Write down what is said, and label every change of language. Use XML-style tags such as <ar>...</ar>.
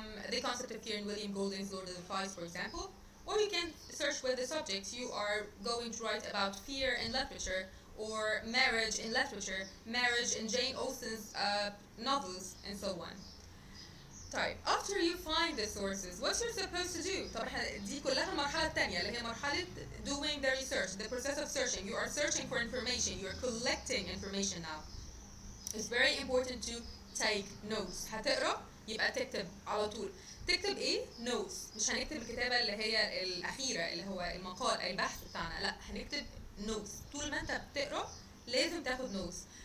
<en>The concept of Kieran William Golding's Lord of the Flies, for example. Or you can search with the subject. You are going to write about fear in literature, or marriage in literature, marriage in Jane Austen's novels, and so on.</en> <ar>طيب</ar> <en>after you find the sources what you're supposed to do.</en> <ar>طب احنا دي كلها المرحلة الثانية اللي هي مرحلة</ar> <en>doing the research, the process of searching. You are searching for information, you are collecting information now. It's very important to take notes.</en> <ar>هتقرا يبقى تكتب على طول. تكتب ايه؟ notes. مش هنكتب الكتابة اللي هي الأخيرة اللي هو المقال البحث بتاعنا، لا هنكتب notes. طول ما انت بتقرا لازم تاخد notes.</ar>